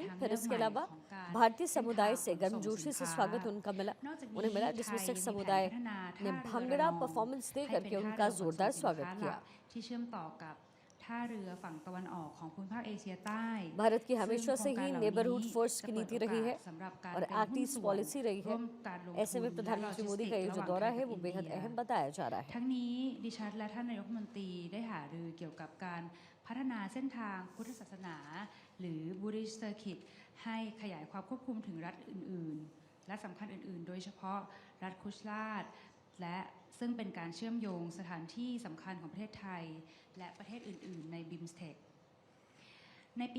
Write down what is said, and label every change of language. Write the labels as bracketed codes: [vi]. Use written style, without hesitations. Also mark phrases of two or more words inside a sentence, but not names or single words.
[hi] फिर इसके अलावा भारतीय समुदाय से गर्मजोशी से स्वागत उन्हें मिला जिसमें सिख समुदाय ने भंगड़ा परफॉर्मेंस दे करके उनका जोरदार स्वागत किया। भारत की हमेशा से ही [en] neighbourhood first [hi] की नीति रही है और [en] act east policy [hi] रही है। ऐसे में प्रधानमंत्री मोदी का ये जो दौरा है वो बेहद अहम बताया जा रहा है। [th] ทั้งนี้ดิฉันและท่านนายกรัฐมนตรีได้หารือเกี่ยวกับการพัฒนาเส้นทางพุทธศาสนาหรือ [en] Buddhist Circuit [th] ให้ขยายความควบคุมถึงรัฐอื่นๆและสำคัญอื่น ๆโดยเฉพาะรัฐคุชลาดและซึ่งเป็นการเชื่อมโยงสถานที่สำคัญของประเทศไทยและประเทศอื่นๆในบิมสเต็กในปี